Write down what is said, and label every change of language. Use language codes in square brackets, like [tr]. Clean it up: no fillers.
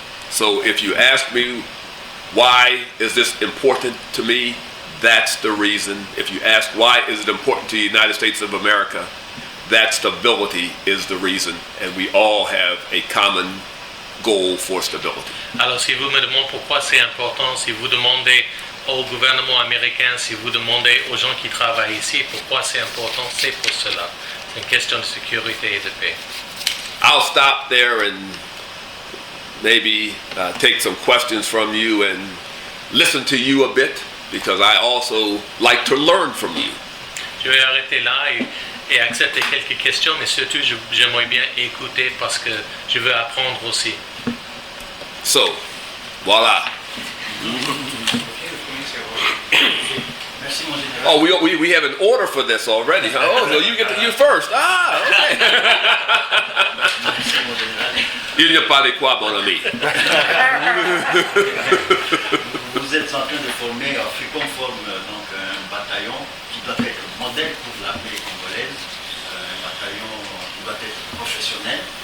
[en] So if you ask me, why is this important to me? That's the reason. If you ask why is it important to the United States of America, that stability is the reason. And we all have a common goal for stability. [fr] Alors si vous me demandez pourquoi c'est important, si vous demandez au gouvernement américain, si vous demandez aux gens qui travaillent ici pourquoi c'est important, c'est pour cela. C'est une question de sécurité et de paix. [en] I'll stop there and maybe take some questions from you and listen to you a bit, because I also like to learn from you. [fr] Je vais arrêter là et accepter quelques questions, mais surtout j'aimerais bien écouter parce que je veux apprendre aussi. [en] So, voila. Oh, we have an order for this already. Huh? Oh, so you get you first. Ah, okay. [fr] Il n'y a pas de quoi, mon ami. vous êtes en train de former, Africom forme donc un bataillon qui doit être modèle pour l'armée congolaise, un bataillon qui doit être professionnel.